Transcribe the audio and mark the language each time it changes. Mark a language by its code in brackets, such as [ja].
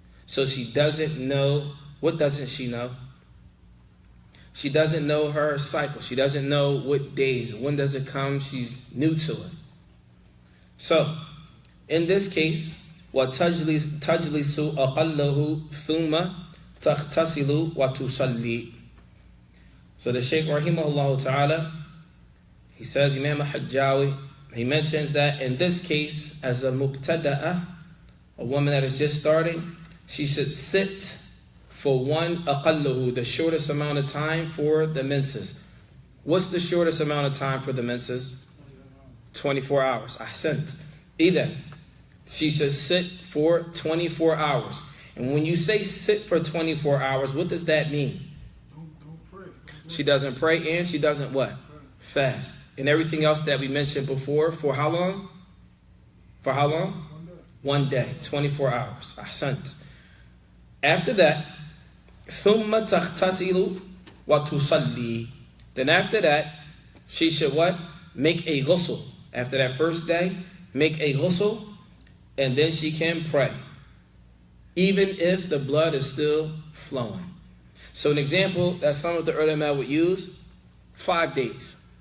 [en] So she doesn't know, what doesn't she know? She doesn't know her cycle. She doesn't know what days, when does it come. She's new to it. So, in this case, [ar] وَتَجْلِسُ أَقَلَّهُ ثُمَّ تَغْتَسِلُ وَتُصَلِّي. [en] So the Shaykh rahimahullah ta'ala, he says, Imam al-Hajjawi, he mentions that in this case, as a mubtada'ah, a woman that is just starting, she should sit for one aqallahu, the shortest amount of time for the menses. What's the shortest amount of time for the menses? 24 hours. Ahsant. Either she should sit for 24 hours. And when you say sit for 24 hours, what does that mean? Don't pray. She doesn't pray and she doesn't what? Fast. And everything else that we mentioned before, for how long? For how long? 1 day. 24 hours. Ahsant. After that, [ar] ثُمَّ تَغْتَسِلُ وَتُصَلِّي. [en] Then after that, she should what? Make a ghusl. After that first day, make a ghusl, and then she can pray, even if the blood is still flowing. So an example that some of the ulama would use, 5 days.